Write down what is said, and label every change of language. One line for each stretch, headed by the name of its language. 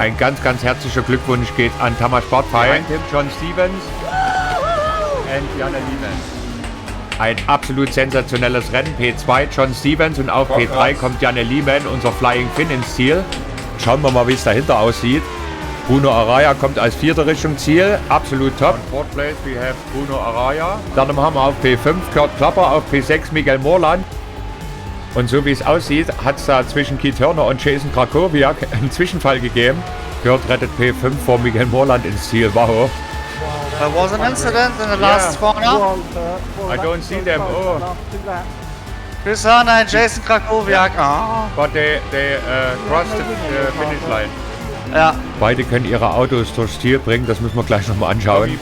German: Ein ganz, ganz herzlicher Glückwunsch geht an Tamás Bartfeuer.
English: Behind him John Stevens and Janne Lehmann.
German: Ein absolut sensationelles Rennen. P2 John Stevens und auf P3 kommt Janne Lehmann, unser Flying Finn, ins Ziel. Schauen wir mal, wie es dahinter aussieht. Bruno Araya kommt als vierter Richtung Ziel. Absolut top.
English: On fourth place we have Bruno Araya.
German: Dann haben wir auf P5 Kurt Klapper, auf P6 Miguel Morland. Und so wie es aussieht, hat es da zwischen Keith Hörner und Jason Krakowiak einen Zwischenfall gegeben. Kurt rettet P5 vor Miguel Morland ins Ziel. Wow.
English: There was an incident in the last corner. I don't see them. Oh. Chris Hörner and Jason Krakowiak. But they crossed the finish line.
German: Ja. Beide können ihre Autos durchs Ziel bringen, das müssen wir gleich nochmal anschauen.